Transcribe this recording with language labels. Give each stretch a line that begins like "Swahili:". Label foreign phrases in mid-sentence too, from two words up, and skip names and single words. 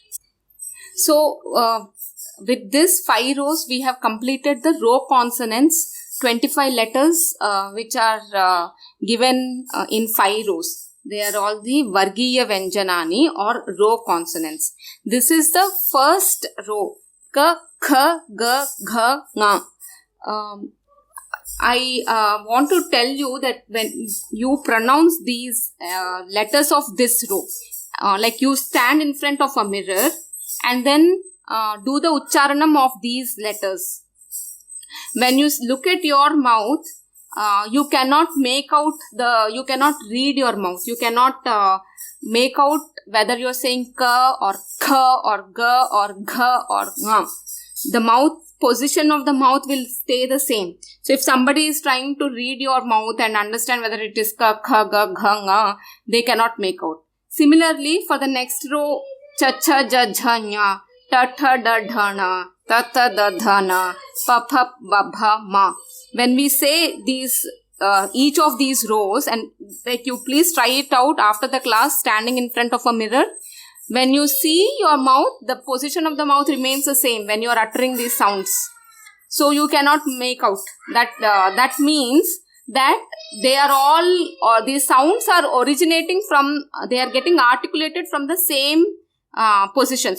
English: So, with this 5 rows, we have completed the row consonants, 25 letters which are given in 5 rows. They are all the
Sanskrit: वर्गीय व्यञ्जनानि
English: or row consonants. This is the first row.
Sanskrit: क, ख, ग, घ, ङ.
English: I want to tell you that when you pronounce these letters of this row, like you stand in front of a mirror and then do the ucharanam of these letters. When you look at your mouth, you cannot you cannot read your mouth. You cannot make out whether you're saying ka or kha or ga or gha or nga. The position of the mouth will stay the same. So if somebody is trying to read your mouth and understand whether it is
Sanskrit: क, ख, ग, घ, ङ,
English: they cannot make out. Similarly, for the next row,
Sanskrit: च, छ, ज, झ, ञ, ट, ठ, ड, ढ, ण, त, थ, द, ध, न, प, फ, ब, भ, म.
English: When we say these, each of these rows, and like you please try it out after the class, standing in front of a mirror. When you see your mouth, the position of the mouth remains the same when you are uttering these sounds. So you cannot make out. That means that they are all, these sounds are originating from, they are getting articulated from the same position.